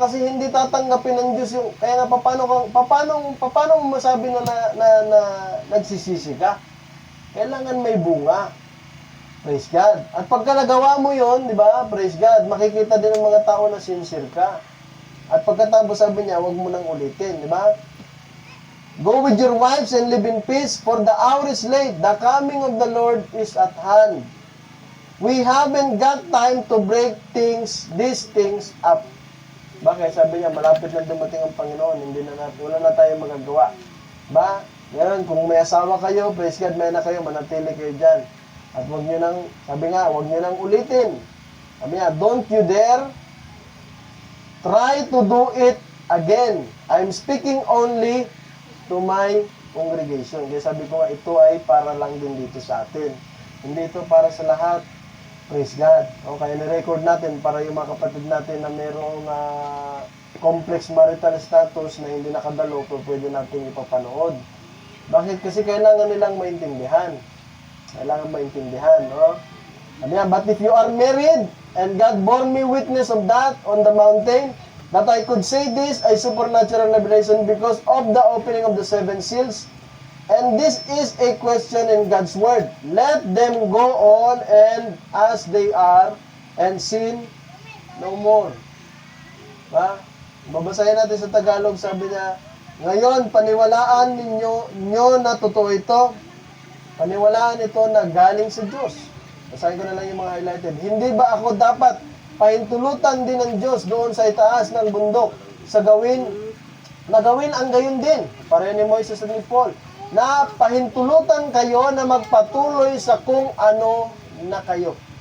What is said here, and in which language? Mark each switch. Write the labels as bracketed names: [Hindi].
[Filipino] Kasi hindi tatanggapin ng Diyos yung, kaya nga paano mo masabi na nagsisisi ka? Kailangan may bunga. Praise God. At pagka nagawa mo yun, diba? Praise God, makikita din ng mga tao na sincere ka. At pagkatapos sabi niya, huwag mo nang ulitin, di ba? [English] Go with your wives and live in peace, for the hour is late. The coming of the Lord is at hand. We haven't got time to break these things up. [Filipino] Bakit? Sabi niya, malapit na dumating ang Panginoon. Wala na tayong magagawa. Ba? Ngayon, kung may asawa kayo, praise God, may na kayo, manatili kayo dyan. At huwag niyo nang, sabi nga, huwag niyo nang ulitin. Sabi niya, [English] don't you dare try to do it again. I'm speaking only to my congregation. [Filipino] Kaya sabi ko nga, ito ay para lang din dito sa atin. Hindi ito para sa lahat. Praise God. O, kaya ni-record natin para yung mga kapatid natin na mayroong complex marital status na hindi nakadalo, pwede natin ipapanood. Bakit? Kasi kailangan nilang maintindihan. Kailangan maintindihan, no? [English] But if you are married, and God bore me witness of that on the mountain, that I could say this a supernatural revelation because of the opening of the 7 seals. And this is a question in God's word. Let them go on and as they are and sin no more. [Filipino] Babasahin natin sa Tagalog, sabi niya, ngayon, paniwalaan ninyo na totoo ito. Paniwalaan ito na galing sa Diyos. Basahin ko na lang yung mga highlighted. Hindi ba ako dapat pahintulutan din ng Diyos doon sa itaas ng bundok sa gawin ang gayon din, pareho ni Moises at ni Paul, na pahintulutan kayo na magpatuloy sa kung ano na kayo.